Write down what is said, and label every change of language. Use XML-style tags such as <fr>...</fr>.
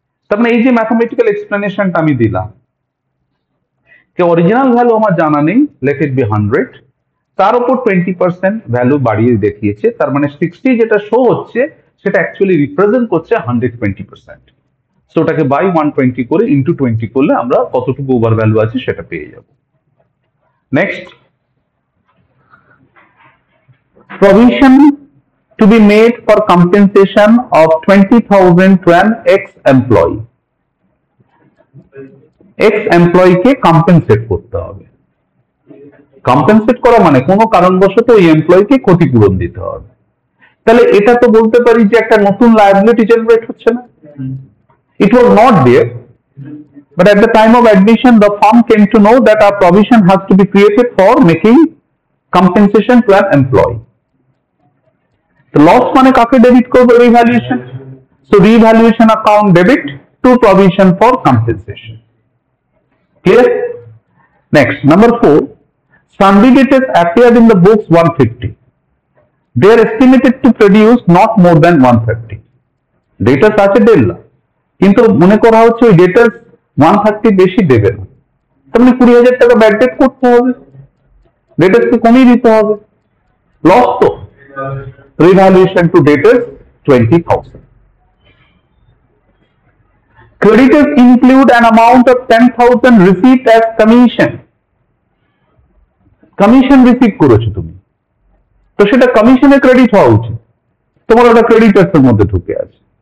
<bn>তার মানে এই যে ম্যাথমেটিক্যাল এক্সপ্লেনেশনটা আমি দিলাম, যে অরিজিনাল ভ্যালু আমার জানা নেই, লেট ইট বি 100, তার উপর 20% ভ্যালু বাড়িয়ে দেখিয়েছে, তার মানে 60 যেটা শো হচ্ছে সেটা অ্যাকচুয়ালি রিপ্রেজেন্ট করছে 120%। সো ওটাকে বাই 120 করে ইন্টু 20 করলে আমরা কতটুকু ওভার ভ্যালু আছে সেটা পেয়ে যাব।</bn> <en>Next, provision to be made for compensation of 20,000 to an ex-employee.</en> <bn>ex-employee K compensate করতে হবে। compensate করা মানে কোনো কারণবশত ওই এমপ্লয়িকে ক্ষতিপূরণ দিতে হবে। তাহলে এটা তো বলতে পারি যে একটা নতুন লায়াবিলিটি জেনারেট হচ্ছে না।</bn> <en>It was not there, but at the time of admission the firm came to know that a provision has to be created for making compensation to an employee.</en> <bn>তো লস মানে কাকে debit করবে? Revaluation.</bn> <en>So revaluation account debit to provision for compensation. Clear? Next, number 4, sundry debtors appeared in the books 150. They are estimated to produce not more than 130.</en> <bn>ডেটার্স আছে 1.5 লাখ, কিন্তু মনে করা হচ্ছে ওই ডেটার্স 130 বেশি দেবে না, তার মানে 20,000 টাকা ব্যাড ডেট করতে হবে, ডেটার্সকে কমিয়ে দিতে হবে, লস তো।</bn> <en>Revaluation to debtors 20,000. Creditors include an amount of 10,000 received as commission.</en> <bn>Commission receive করেছো তুমি, তো সেটা কমিশনে ক্রেডিট হওয়া উচিত, তোমার ওটা ক্রেডিটার্স এর মধ্যে ঢুকে আছে।</bn>